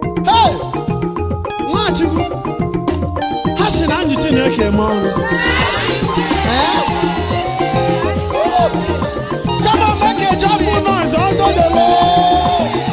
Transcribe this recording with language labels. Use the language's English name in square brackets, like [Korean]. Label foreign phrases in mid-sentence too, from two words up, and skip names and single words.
[English] Hey! [Igbo] Nwachukwu, ha sị na anyị Chineke eme ọrụ. Eh? [English] Come on, make a joyful noise unto the Lord.